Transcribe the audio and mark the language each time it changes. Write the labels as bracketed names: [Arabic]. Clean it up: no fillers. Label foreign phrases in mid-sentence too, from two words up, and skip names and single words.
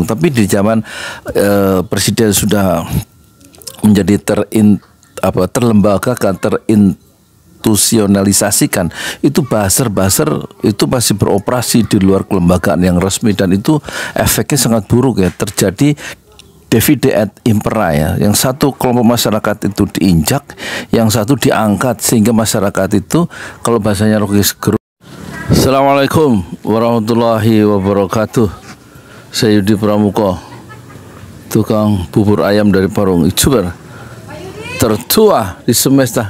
[Indonesian] Tapi di zaman presiden sudah menjadi terlembagakan, institusionalisasikan, itu buzzer itu masih beroperasi di luar kelembagaan yang resmi, dan itu efeknya sangat buruk ya. Terjadi [Latin] divide et impera [Indonesian] ya, yang satu kelompok masyarakat itu diinjak, yang satu diangkat, sehingga masyarakat itu, kalau bahasanya Rocky Gerung. [Arabic] السلام عليكم ورحمة الله وبركاته. [Indonesian] Saya Yudi Pramuko, tukang bubur ayam dari Parung, YouTuber tertua di semesta.